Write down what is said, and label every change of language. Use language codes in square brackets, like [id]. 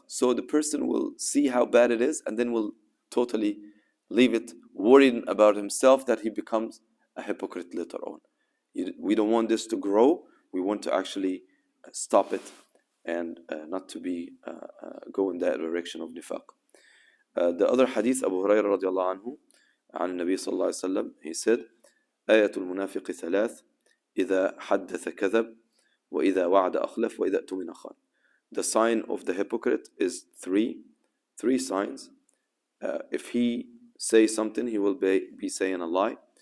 [en] So the person will see how bad it is and then will totally leave it, worrying about himself that he becomes a hypocrite later on. We don't want this to grow. We want to actually stop it and not to be go in that direction of nifaq. The other hadith, [ar] Abu Hurairah radiallahu anhu, عن النبي صلى الله عليه وسلم, [en] he said, [ar] آية المنافق 3: إذا حدث كذب، وإذا وعد أخلف، وإذا اؤتمن خان. [en] The sign of the hypocrite is 3 signs. If he say something, he will be saying a lie.